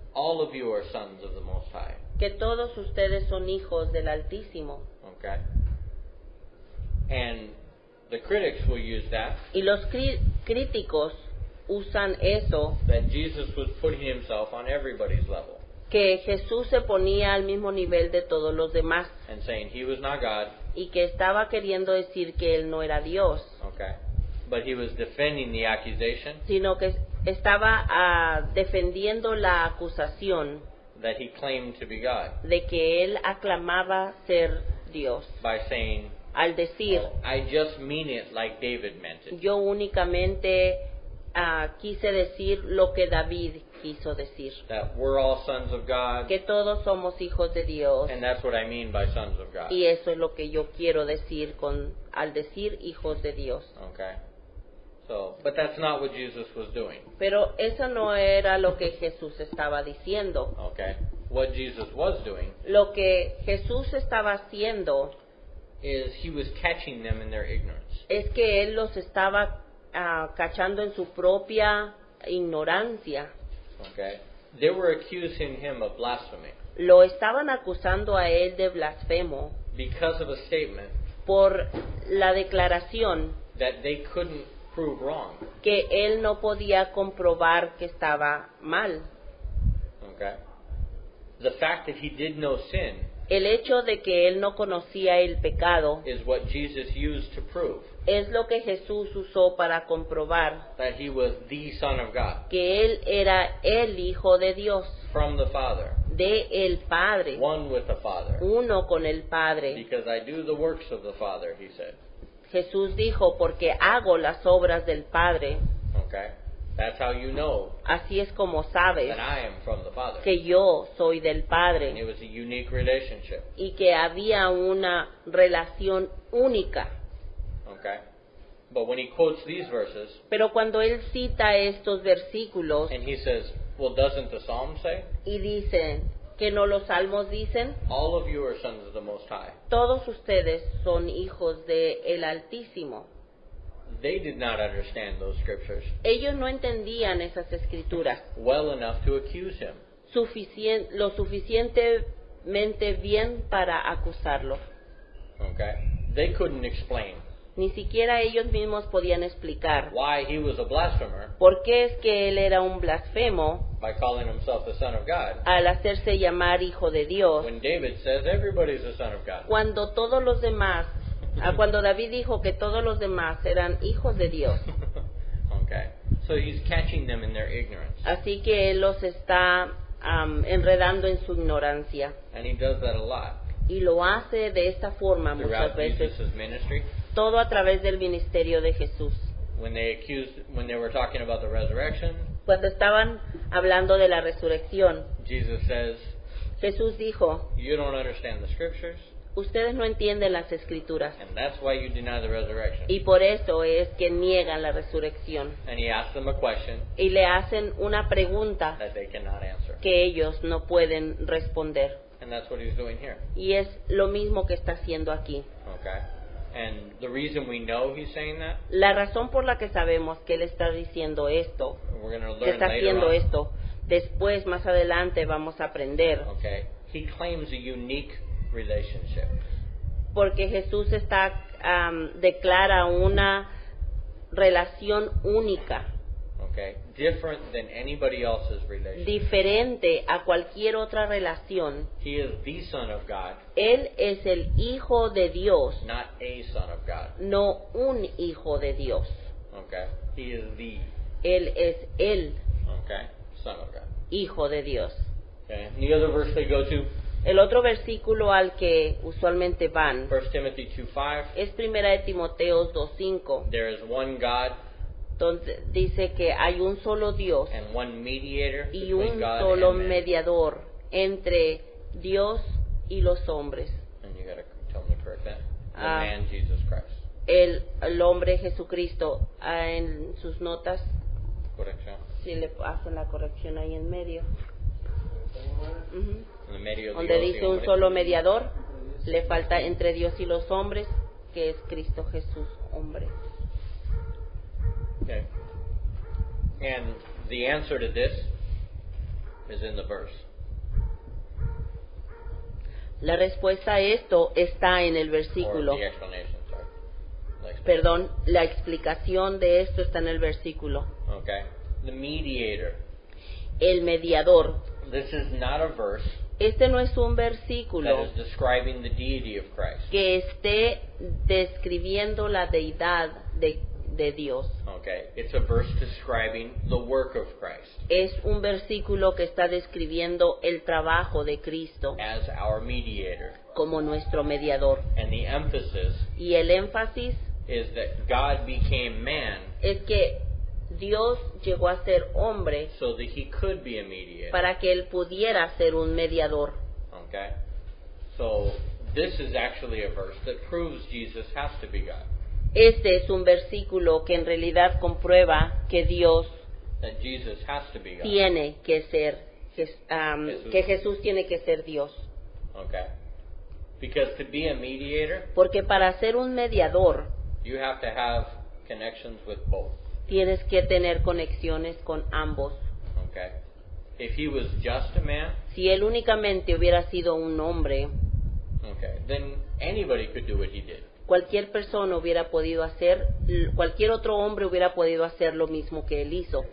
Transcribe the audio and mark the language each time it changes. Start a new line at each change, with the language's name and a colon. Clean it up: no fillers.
English: all of you are sons of the Most High?
Spanish: Que todos ustedes son hijos del Altísimo.
English: Okay? And the critics will use that,
Spanish: Y los críticos usan eso,
English: that Jesus was putting himself on everybody's level
Spanish: que Jesús se ponía al mismo nivel de todos los demás
English: and saying he was not God.
Spanish: y que estaba queriendo decir que él no era Dios.
English: Okay? but he was defending the accusation
Spanish: sino que estaba defendiendo la acusación
English: that he claimed to be God
Spanish: de que él aclamaba ser Dios,
English: by saying,
Spanish: al decir,
English: I just mean it like David meant it.
Spanish: yo únicamente quise decir lo que David quiso decir,
English: That we're all sons of God,
Spanish: que todos somos hijos de Dios,
English: and that's what I mean by sons of God.
Spanish: y eso es lo que yo quiero decir al decir hijos de Dios.
English: Okay? So, but that's not what Jesus was doing.
Spanish: Pero eso no era lo que Jesús estaba diciendo.
English: Okay? What Jesus was doing
Spanish: Lo que Jesús estaba haciendo
English: is he was catching them in their ignorance.
Spanish: es que él los estaba cachando en su propia ignorancia.
English: Okay? They were accusing him of blasphemy
Spanish: Lo estaban acusando a él de blasfemo
English: because of a statement
Spanish: por la declaración
English: that they couldn't prove wrong.
Spanish: que él no podía comprobar que estaba mal.
English: Okay? The fact that he did no sin
Spanish: El hecho de que él no conocía el pecado
English: is what Jesus used to prove
Spanish: es lo que Jesús usó para comprobar
English: that he was the Son of God
Spanish: que él era el Hijo de Dios,
English: from the Father,
Spanish: de el Padre,
English: one with the Father.
Spanish: uno con el Padre.
English: Because I do the works of the Father, he said.
Spanish: Jesús dijo, porque hago las obras del Padre.
English: Okay? That's how you know
Spanish: Así es como sabes
English: that I am from the Father.
Spanish: que yo soy del
English: And it
Spanish: Padre
English: was a unique relationship.
Spanish: y que había una relación única.
English: Okay? But when he quotes these verses,
Spanish: Pero cuando él cita estos versículos
English: and he says, well, doesn't the Psalm say,
Spanish: y dice que no los salmos dicen,
English: all of you are sons of the Most High?
Spanish: todos ustedes son hijos de el Altísimo.
English: They did not understand those scriptures
Spanish: Ellos no entendían esas escrituras
English: well enough to accuse him.
Spanish: lo suficientemente bien para acusarlo.
English: Okay? They couldn't explain
Spanish: Ni siquiera ellos mismos podían explicar
English: why he was a blasphemer
Spanish: por qué es que él era un blasfemo
English: by calling himself the Son of God,
Spanish: al hacerse llamar hijo de Dios,
English: when David says everybody's a son of God.
Spanish: cuando todos los demás, cuando David dijo que todos los demás eran hijos de Dios.
English: Okay? So he's catching them in their ignorance.
Spanish: Así que él los está enredando en su ignorancia.
English: And he does that a lot
Spanish: Y lo hace de esta forma muchas
English: throughout
Spanish: veces,
English: Jesus' ministry.
Spanish: todo a través del ministerio de Jesús.
English: When they were talking about the resurrection,
Spanish: Cuando estaban hablando de la resurrección,
English: Jesus says,
Spanish: Jesús dijo,
English: you don't understand the scriptures,
Spanish: ustedes no entienden las escrituras
English: and that's why you deny the resurrection.
Spanish: y por eso es que niegan la resurrección.
English: And he asks them a question
Spanish: Y le hacen una pregunta
English: that they cannot answer.
Spanish: que ellos no pueden responder.
English: And that's what he's doing here.
Spanish: Y es lo mismo que está haciendo aquí.
English: Okay? And the reason we know he's saying that,
Spanish: La razón por la que sabemos que él está diciendo esto,
English: we're going to
Spanish: que
English: learn
Spanish: está
English: later
Spanish: haciendo
English: on.
Spanish: esto, después, más adelante, vamos a aprender.
English: Okay? He claims a unique relationship.
Spanish: Porque Jesús declara una relación única,
English: Okay? Different than anybody else's relationship.
Spanish: diferente a cualquier otra relación.
English: He is the Son of God,
Spanish: Él es el Hijo de Dios,
English: not a Son of God.
Spanish: no un hijo de Dios.
English: Okay? He is the,
Spanish: Él es el
English: okay, Son of God.
Spanish: Hijo de Dios.
English: Okay? And the other verse they go to,
Spanish: El otro versículo al que usualmente van
English: 1 Timothy 2:5.
Spanish: es 1 de Timoteo 2:5,
English: There is one God
Spanish: donde dice que hay un solo Dios
English: and one mediator
Spanish: y
English: between
Spanish: un
English: God
Spanish: solo
English: and man.
Spanish: mediador entre Dios y los hombres,
English: And you got to tell me to correct that. The Ah. man Jesus Christ.
Spanish: el hombre Jesucristo. En sus notas, Corrección. si le hacen la corrección ahí en medio, Ujú. En el medio de Donde Dios y dice un hombre. solo mediador, le falta entre Dios y los hombres, que es Cristo Jesús, hombre.
English: Okay. And the answer to this is in the verse.
Spanish: La respuesta a esto está en el
English: Or
Spanish: versículo.
English: the explanation, sorry. The explanation.
Spanish: Perdón, la explicación de esto está en el versículo.
English: Okay. The mediator.
Spanish: El mediador.
English: This is not a verse
Spanish: Este no es un
English: that
Spanish: versículo
English: is describing the deity of Christ.
Spanish: que esté describiendo la deidad de de Dios.
English: Okay, it's a verse describing the work of Christ
Spanish: Es un versículo que está describiendo el trabajo de Cristo
English: as our mediator.
Spanish: como nuestro mediador.
English: And the emphasis
Spanish: Y el énfasis
English: is that God became man
Spanish: es que Dios llegó a ser hombre
English: so that he could be a mediator.
Spanish: para que Él pudiera ser un mediador.
English: Okay? So this is actually a verse that proves Jesus has to be God.
Spanish: Este es un versículo que en realidad comprueba que Dios
English: That Jesus has to be God.
Spanish: tiene que ser, que Jesús tiene que ser Dios.
English: Okay? Because to be a mediator,
Spanish: Porque para ser un mediador
English: you have to have connections with both.
Spanish: tienes que tener conexiones con ambos.
English: Okay? If he was just a man,
Spanish: Si Él únicamente hubiera sido un hombre,
English: okay, then anybody could do what he did.
Spanish: cualquier persona hubiera podido hacer, cualquier otro hombre hubiera podido hacer lo mismo que Él hizo.